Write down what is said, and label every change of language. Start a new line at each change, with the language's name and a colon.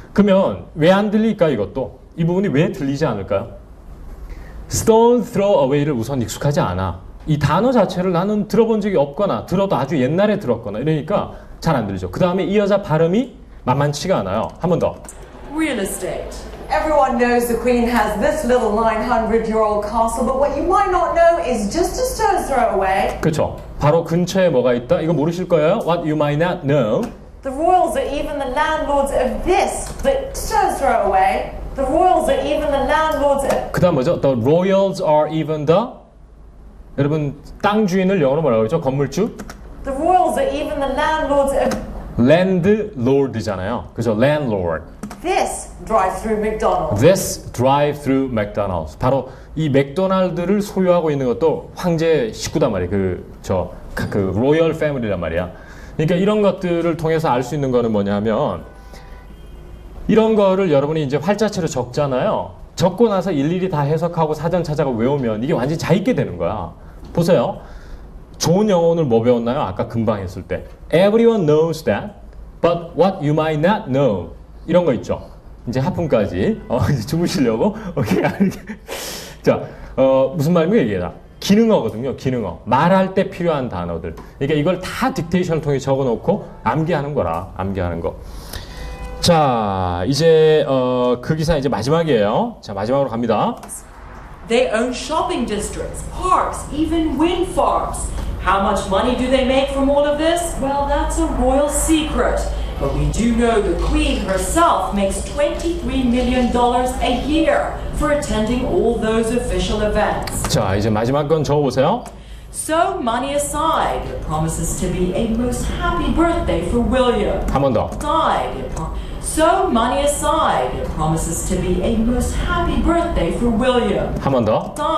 Korean: 그러면 왜 안 들릴까 이것도? 이 부분이 왜 들리지 않을까요?
English: stone throw away
Korean: 를 우선 익숙하지 않아. 이 단어 자체를 나는 들어본 적이 없거나 들어도 아주 옛날에 들었거나 이러니까 잘 안 들리죠. 그 다음에 이 여자 발음이 만만치가 않아요. 한 번 더.
English: Real estate. Everyone knows the Queen has this little 900-year-old castle, but what you might not know is just a stone's throw away.
Korean: 그렇죠. 바로 근처에 뭐가 있다? 이거 모르실 거예요.
English: What you might not know. The royals are even the landlords of this, but stone's throw away. The royals are even the landlords of...
Korean: 그 다음 뭐죠?
English: The royals are even the...
Korean: 여러분 땅 주인을 영어로 뭐라고 그러죠? 건물주?
English: The royals are even the landlords of...
Korean: landlord잖아요. 그죠? landlord.
English: This drive-through McDonald's. This drive-through McDonald's.
Korean: 바로 이 맥도날드를 소유하고 있는 것도 황제 식구단 말이에요. 그 로열 패밀리란 말이야. 그러니까 이런 것들을 통해서 알 수 있는 거는 뭐냐면 이런 거를 여러분이 이제 활자체로 적잖아요. 적고 나서 일일이 다 해석하고 사전 찾아가 외우면 이게 완전히 자 있게 되는 거야. 보세요. 좋은 영어 오늘 뭐 배웠나요? 아까 금방 했을 때.
English: Everyone knows that, but what you might not know.
Korean: 이런 거 있죠. 이제 하품까지. 이제 주무시려고. 오케이. 자, 무슨 말인가 얘기해라. 기능어거든요. 기능어. 말할 때 필요한 단어들. 그러니까 이걸 다 딕테이션을 통해 적어놓고 암기하는 거라. 암기하는 거. 자, 이제 그 기사 이제 마지막이에요. 자, 마지막으로 갑니다.
English: They own shopping districts, parks, even wind farms. How much money do they make from all of this? Well, that's a royal secret. But we do know the Queen herself makes $23 million a year for attending all those official events.
Korean: 자, 이제 마지막 건 적어보세요.
English: So, money aside, it promises to be a most happy birthday for William.
Korean: 한 번 더.
English: So, money aside, it promises to be a most happy birthday for William.
Korean: 한 번 더.